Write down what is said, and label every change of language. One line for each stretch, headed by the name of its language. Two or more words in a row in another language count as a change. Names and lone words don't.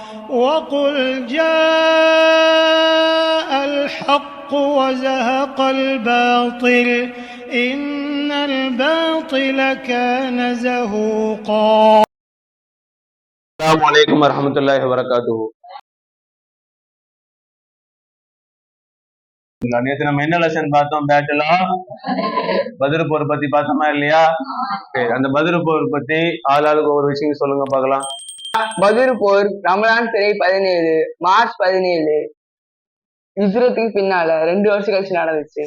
Arabic: وقل جاء الحق وزهق الباطل إن الباطل كان زهوقا. السلام عليكم ورحمة الله وبركاته.
Tamil: நேற்று நம்ம என்ன லெசன் பார்த்தோம்?
English: battle of
Tamil: பத்ர் போர் பத்தி பார்த்தோமா இல்லையா? அந்த பத்ர் போர் பத்தி ஆளாளுக்கு ஒரு விஷயம் சொல்லுங்க பார்க்கலாம். பத்ர் போர் ரமலான் பிறை 17 மார்ச் 17 ஹிஜ்ரத்துக்கு பின்னால 2 வருஷம் கழிச்சு நடந்துச்சு.